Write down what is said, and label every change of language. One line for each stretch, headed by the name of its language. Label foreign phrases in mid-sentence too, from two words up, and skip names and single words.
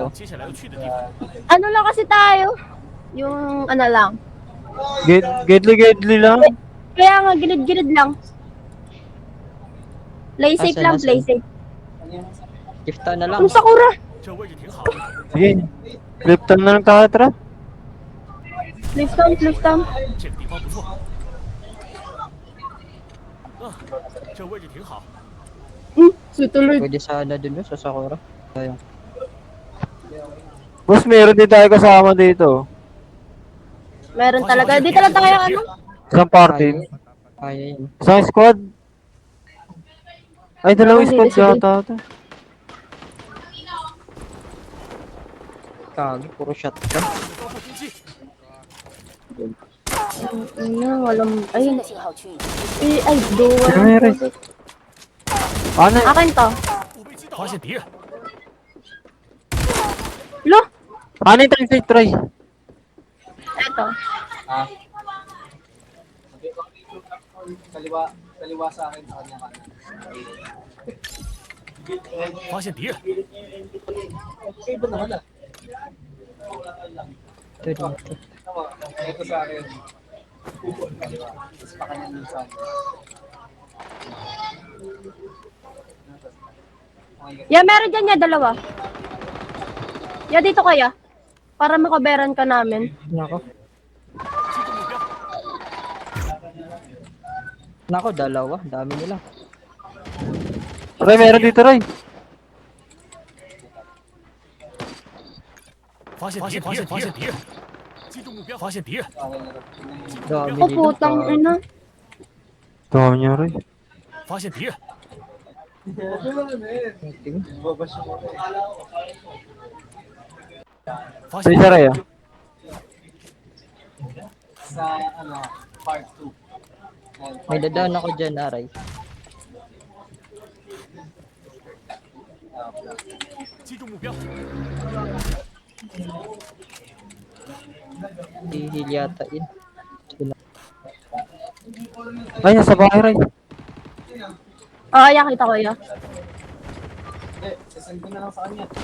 Filipino: Ano lang kasi tayo? Yung ano lang. Gedli lang. Kaya nga gilid-gilid lang.
English: Play safe
Filipino: lang,
English: play safe.
Filipino: Gifta na lang. Ang Sakura! Sige. Lipton na lang tayo, tara. Lift down.
Chinese: 这个地方不错。这位置挺好。
Filipino: Sutuloy. Pwede sana dun sa Sakura. Ayun. Boss, meron din tayo kasama dito. Meron talaga. Dito lang tayo ano? Isang party. Kaya yun. Isang squad. Ay, dalawang Sige, squad sige. yata ito. Kagi, puro shotgun. Ano, walang... Ayun. Ay, duwa. Sino meron? Ano? Akin to.
Chinese: 发现敌人，
Filipino: Lo! Ano yung time try? Eto. Kaliwa sa akin, sa kanya kanan.
Chinese: 发现敌人，
Filipino: Iba naman ah. Ito dito. Ito sa akin. Kaliwa. Tapos pa kanya nun sa akin. Ya, meron dyan ya, dalawa. Ya, dito kaya. Para makaberan ka namin. Nako. Nako, dalawa. Dami nila. Ray, meron dito, Ray.
Chinese: 发现敌人，发现敌人，击中目标，发现敌人，
Filipino: Dami Ako, dito. putang ina. Dami niya, Ray.
Chinese: 发现敌人， 发
Filipino: Sa
Chinese: 现敌
Filipino: isa,
Chinese: 人，
Filipino: Ray, ah. Sa ano, part 2. May dadaan ako dyan, Aray.
Chinese: 击中目标，
Filipino: Hihil yata yun. Sila. Ay, nasa bahay, Ray. Ah, ya, kita ko ya. Hindi, sasend ko na lang sa kanya.